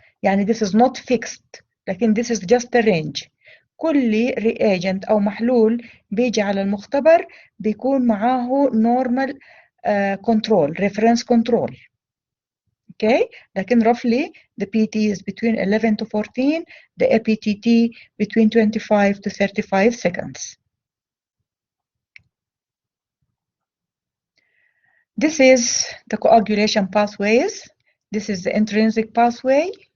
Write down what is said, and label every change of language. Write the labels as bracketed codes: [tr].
[ar] يعني [en] this is not fixed [ar] لكن [en] this is just a range. [ar] كل reagent أو محلول بيجي على المختبر بيكون معاه [en] normal control reference control. Okay, [ar] لكن [en] roughly the PT is between 11 to 14, the APTT between 25 to 35 seconds. This is the coagulation pathways. This is the intrinsic pathway.